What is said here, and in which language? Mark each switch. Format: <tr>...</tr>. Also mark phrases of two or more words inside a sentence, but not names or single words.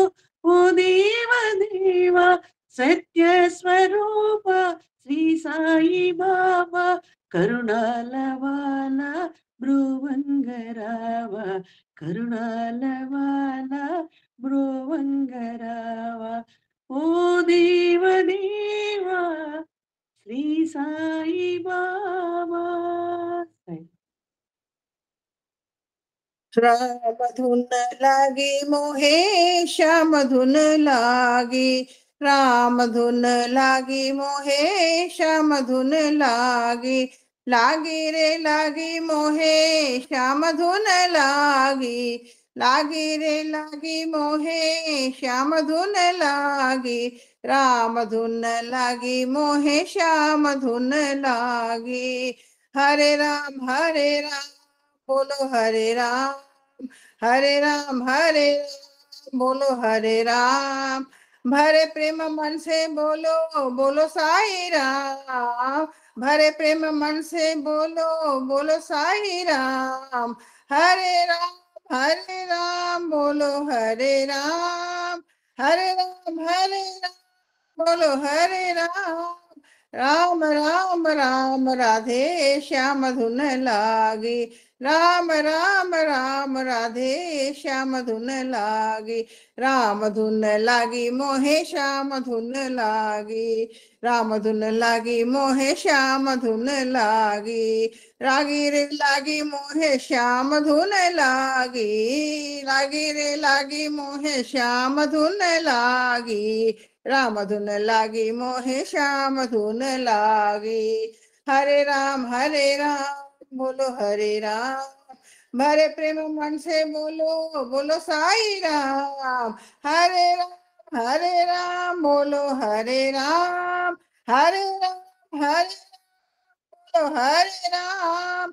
<te>ఓ దేవ దేవా, సత్య స్వరూప శ్రీ సాయి బాబా, కరుణాలవాల బ్రువంగరావా, కరుణాలవాల బ్రువంగరావా. ఓ దేవ దేవా శ్రీ సాయి బాబా.</te> <hi>रामधुन लागी मोहे श्यामधुन लागी, रामधुन लागी मोहे श्यामधुन लागी, लागी रे लागी मोहे श्यामधुन लागी, लागी रे लागी मोहे श्यामधुन लागी, रामधुन लागी मोहे श्यामधुन लागी। हरे राम बोलो हरे राम, हरे राम बोलो हरे राम। भरे प्रेम मन से बोलो बोलो साई राम, भरे प्रेम मन से बोलो बोलो साई राम। हरे राम बोलो हरे राम, हरे राम बोलो हरे राम। राम राम राम राधे श्याम धुन लागी, राम राम राम राधे श्याम धुन लागी, राम धुन लागी मोहे श्याम धुन लागी, राम धुन लागी मोहे श्याम धुन लागी, रागी रे लागी मोहे श्याम धुन लागी, लागी रे लागी मोहे श्याम धुन लागी, राम धुन लागी मोहे श्याम धुन लागी। हरे राम बोलो हरे राम, भरे प्रेम मन से बोलो बोलो साई राम। हरे राम बोलो हरे राम, हरे राम बोलो हरे राम।</hi>